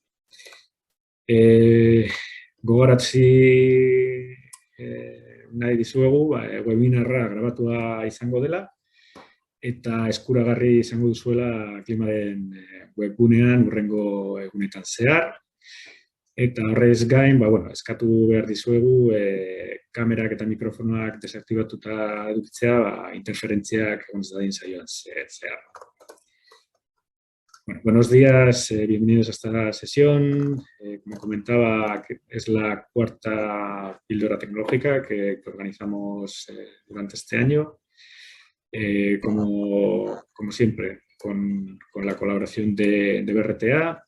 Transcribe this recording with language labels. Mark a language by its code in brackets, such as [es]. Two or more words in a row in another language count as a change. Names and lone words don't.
[eu] Gogoratzi nahi dizuegu, webinarra grabatua izango dela, eta eskuragarri izango duzuela klimaren webgunean hurrengo egunetan zehar. Eta horrez gain, eskatu behar dizuegu kamerak eta mikrofonoak desaktibatuta edukitzea, interferentziak egon ez dadin saioan zehar. [es] Buenos días, bienvenidos a esta sesión. Como comentaba, es la cuarta píldora tecnológica que organizamos durante este año. Como siempre, con la colaboración de BRTA.